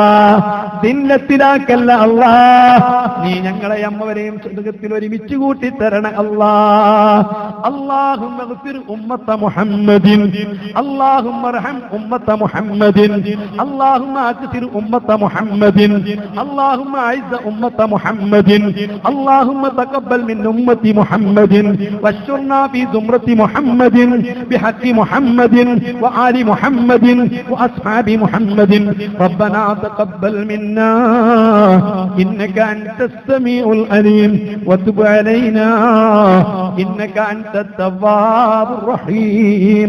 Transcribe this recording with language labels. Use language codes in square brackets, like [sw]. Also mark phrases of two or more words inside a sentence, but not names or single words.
[ml] ദില്ലത്തിലാക്കല്ല അല്ലാ. നീ ഞങ്ങളെ അമ്മവരെയും സ്വർഗ്ഗത്തിൽ ഒരുമിച്ച് കൂട്ടി തരണേ അല്ലാ. [ar] اللهم اغفر أمة محمد، اللهم ارحم أمة محمد، اللهم أكثر أمة محمد, اللهم اعز امه محمد، اللهم تقبل من امه محمد واشرنا في زمره محمد بحق محمد وآل محمد واصحاب محمد. ربنا تقبل منا انك انت السميع العليم وتب علينا انك انت التواب الرحيم.